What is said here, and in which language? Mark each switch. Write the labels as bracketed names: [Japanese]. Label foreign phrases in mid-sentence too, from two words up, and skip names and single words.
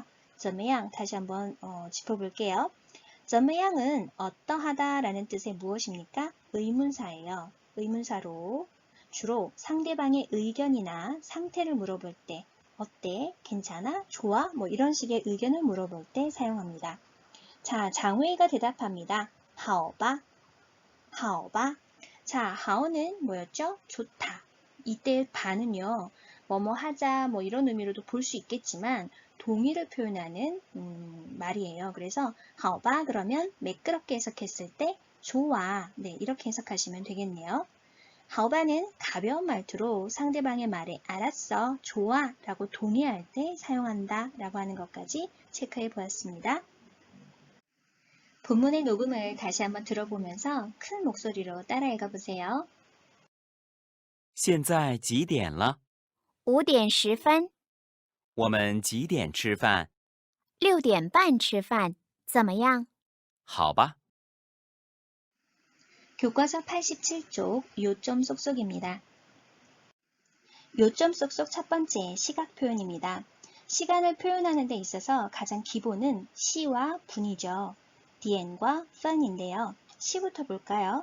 [Korean] 怎么样 다시 한번 짚어볼게요. 怎么样은 어떠하다 라는 뜻의 무엇입니까? 의문사예요. 의문사로 주로 상대방의 의견이나 상태를 물어볼 때 어때? 괜찮아? 좋아? 뭐 이런 식의 의견을 물어볼 때 사용합니다. 자, 장웨이가 대답합니다. [Chinese] 好吧,好吧. [Korean] 자, 好는 뭐였죠? 좋다. 이때 바는요. 뭐뭐 하자 뭐 이런 의미로도 볼 수 있겠지만 동의를 표현하는 말이에요. 그래서 [Chinese] 好吧 [Korean] 그러면 매끄럽게 해석했을 때 좋아. 네, 이렇게 해석하시면 되겠네요. [Chinese] 好吧 [Korean] 는 가벼운 말투로 상대방의 말에 알았어, 좋아 라고 동의할 때 사용한다 라고 하는 것까지 체크해 보았습니다. 본문의 녹음을 다시 한번 들어보면서 큰 목소리로 따라 읽어보세요. [Chinese] 现在几点了？ 5点10分，我们几点吃饭？ 6点半吃饭，怎么样？好吧。 [Korean] 교과서 87쪽 요점 쏙쏙입니다. 요점 쏙쏙 첫 번째 시각 표현입니다. 시간을 표현하는 데 있어서 가장 기본은 시와 분이죠. 디엔과 펀인데요. 시부터 볼까요?